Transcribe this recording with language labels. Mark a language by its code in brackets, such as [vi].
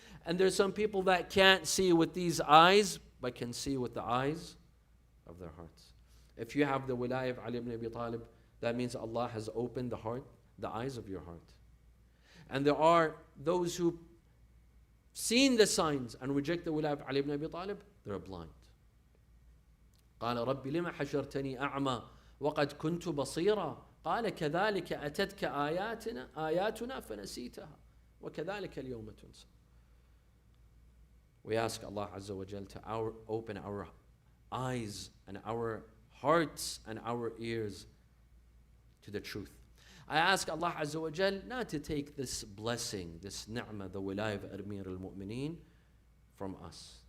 [en] And there's some people that can't see with these eyes, but can see with the eyes of their hearts. If you have the Wilayah of Ali ibn Abi Talib, that means Allah has opened the eyes of your heart. And there are those who seen the signs and reject the Wilayah of Ali ibn Abi Talib, they're blind. [ar] قال رب لما حشرتني أعمى وقد كنت بصيرا قال كذلك أتتك آياتنا فنسيتها وكذلك اليوم تنسى. [en] We ask Allah Azza wa Jal to open our eyes and our hearts and our ears to the truth. I ask Allah Azza wa Jal not to take this blessing, this ni'mah, the wilayah of Amir al-Mu'mineen from us.